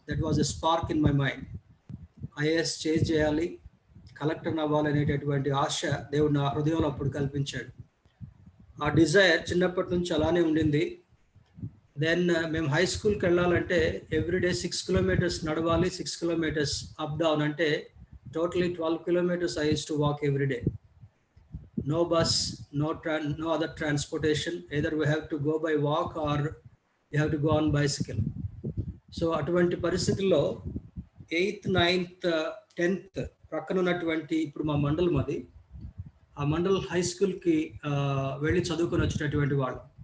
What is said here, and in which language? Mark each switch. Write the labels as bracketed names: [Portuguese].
[English] That was a spark in my mind. [Telugu] IAS change చేయాలి, కలెక్టర్ని అవ్వాలి అనేటటువంటి ఆశ దేవుడు నా హృదయంలో అప్పుడు కల్పించాడు. ఆ డిజైర్ చిన్నప్పటి నుంచి అలానే ఉండింది. దెన్ మేము హై స్కూల్కి వెళ్ళాలంటే ఎవ్రీడే 6 kilometers నడవాలి, 6 kilometers అప్ డౌన్, అంటే totally 12 kilometers [English] I used to walk every day. No bus, no other transportation. Either we have to go by walk or you have to go on bicycle. [Telugu] So అటువంటి పరిస్థితుల్లో 8th, 9th, 10th ప్రక్కన ఉన్నటువంటి ఇప్పుడు మా మండలం అది, ఆ mandal high స్కూల్కి వెళ్ళి చదువుకొని వచ్చేటటువంటి వాళ్ళు.